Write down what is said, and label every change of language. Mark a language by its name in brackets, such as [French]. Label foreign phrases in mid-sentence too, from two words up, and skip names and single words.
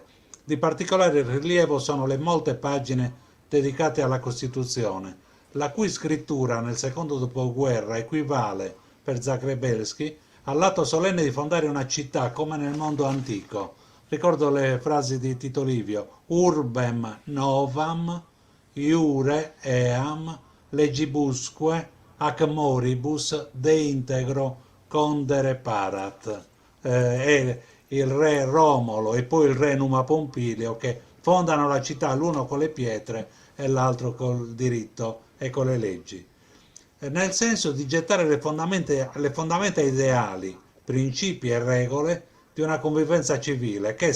[Italian] Di particolare rilievo sono le molte pagine dedicate alla Costituzione, la cui scrittura nel secondo dopoguerra equivale, per Zagrebelski, all'atto solenne di fondare una città come nel mondo antico. Ricordo le frasi di Tito Livio: [Latin] urbem novam, iure eam, legibusque, ac moribus deintegro condere parat. [Italian] È il re Romolo e poi il re Numa Pompilio che fondano la città, l'uno con le pietre e l'altro col diritto e con le leggi. Nel senso di gettare le fondamenta ideali principi e regole di una convivenza civile che,